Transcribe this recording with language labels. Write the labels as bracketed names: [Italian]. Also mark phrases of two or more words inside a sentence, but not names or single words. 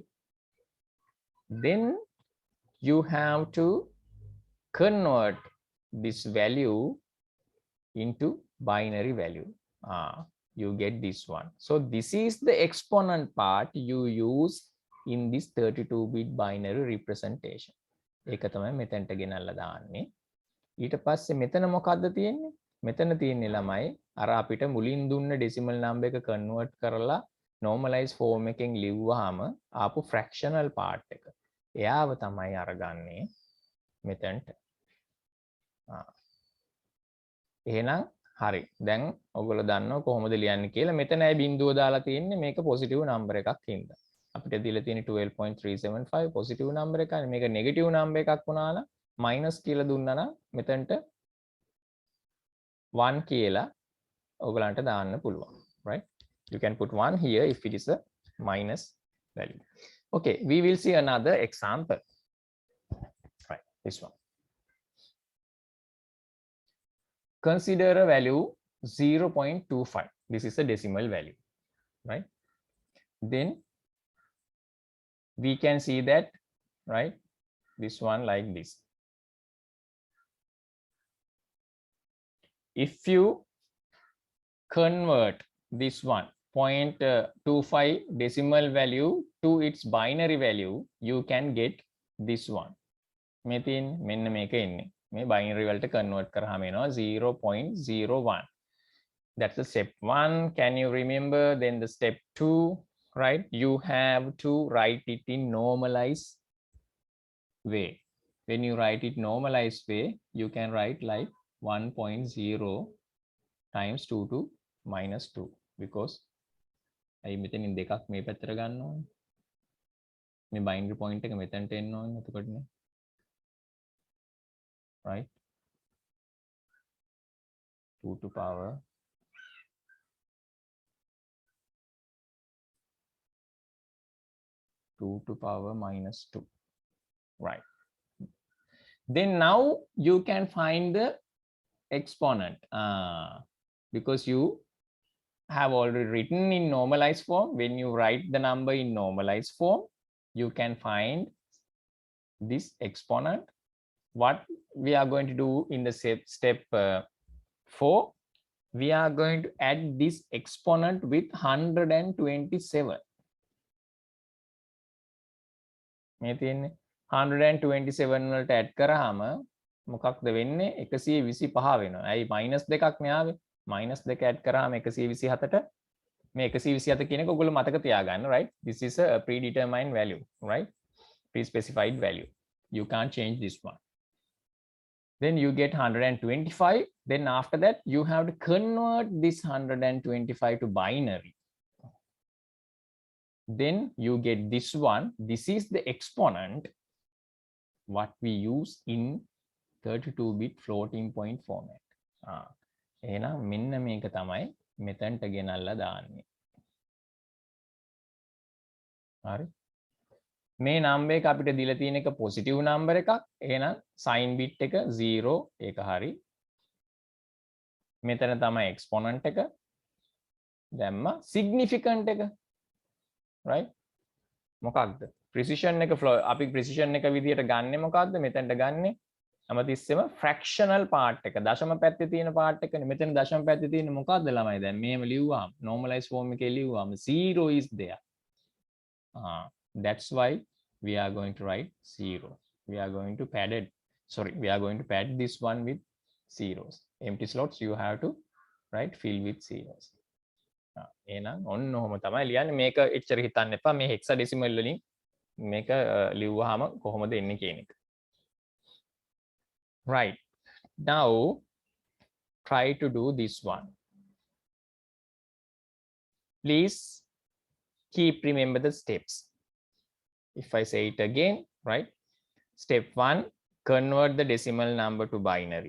[English] Then you have to convert this value into binary value. You get this one. So this is the exponent part you use in this 32-bit binary representation. [Sinhala] ඒක තමයි මෙතනට ගෙනල්ලා දාන්නේ. ඊට පස්සේ මෙතන මොකද්ද තියෙන්නේ? මෙතන තියෙන්නේ ළමයි අර අපිට මුලින් දුන්න [English] decimal number [Sinhala] එක convert කරලා [English] normalized form [Sinhala] එකෙන් ලිව්වහම ආපු [English] fractional part [Sinhala] එක. එයාව තමයි අරගන්නේ මෙතනට. එහෙනම් හරි. දැන් ඔයගොල්ලෝ දන්නවා කොහොමද ලියන්නේ කියලා. මෙතනයි බිඳුව දාලා තියෙන්නේ මේක [English] positive number [Sinhala] එකක් හින්දා. අපිට දීලා තියෙන්නේ 12.375 [English] positive number [Sinhala] එකයි. මේක [English] negative number [Sinhala] එකක් වුණා නම් minus කියලා දුන්නා නම් මෙතනට 1 කියලා ඔයගලන්ට දාන්න පුළුවන්. [English] Right? You can put 1 here if it is a minus value. Okay, we will see another example. Right, this one. Consider a value 0.25. This is a decimal value, right? Then we can see that, right? This one like this. If you convert this one 0.25 decimal value to its binary value, you can get this one. [Sinhala] මෙතින් මෙන්න මේක එන්නේ. මේ binary වලට convert කරාම එනවා 0.01. [English] That's the step 1. Can you remember? Then the step 2, right? You have to write it in normalized way. When you write it normalized way, you can write like 1.0 times 2 to minus 2, because I [Sinhala] මෙතනින් දෙකක් මේ පැත්තට ගන්න ඕනේ. මේ [English] binary point [Sinhala] එක මෙතනට එන්න ඕනේ එතකොටනේ. [English] Right? 2 to power 2 to power minus 2. Right. Then now you can find the exponent because you have already written in normalized form. When you write the number in normalized form, you can find this exponent. What we are going to do in the step 4, we are going to add this exponent with 127. [Sinhala] මේ තියෙන්නේ 127 වලට add කරාම මොකක්ද වෙන්නේ? 125 වෙනවා. ඇයි minus දෙකක් න්යාවේ? minus දෙක add කරාම 127ට මේ 127 කියන එක ඔයගොල්ලෝ මතක තියාගන්න, [English] right? This is a predetermined value, right? Pre-specified value. You can't change this one. Then you get 125. Then after that, you have to convert this 125 to binary. Then you get this one. This is the exponent what we use in 32-bit floating point format. [Sinhala] එහෙනම් මෙන්න මේක තමයි මෙතනට ගෙනල්ලා දාන්නේ. හරි. මේ number එක අපිට දීලා තියෙන එක [English] positive number [Sinhala] එකක්. එහෙනම් [English] sign bit [Sinhala] එක 0 ඒක හරි. මෙතන තමයි exponent එක. දැම්ම significant එක. Right? මොකක්ද? precision එක අපි precision එක විදියට ගන්නෙ මොකක්ද? මෙතනට ගන්නෙ හැමතිස්සෙම [English] fractional part [Sinhala] එක. දශම පැත්තේ තියෙන part එකනේ. මෙතන දශම පැත්තේ තියෙන මොකක්ද ළමයි? දැන් මෙහෙම ලිව්වාම [English] normalized form [Sinhala] එකේ ලිව්වාම [English] 0 is there. That's why we are going to write 0. We are going to pad it. Sorry, we are going to pad this one with zeros. Empty slots you have to fill with zeros. [Sinhala] එහෙනම් ඔන්න ඔහොම තමයි ලියන්නේ. මේක එච්චර හිතන්න එපා. මේ hexadecimal වලින් මේක ලිව්වහම කොහොමද එන්නේ කියන එක. [English] Right. Now try to do this one. Please keep remember the steps. If I say it again, right? Step 1, convert the decimal number to binary.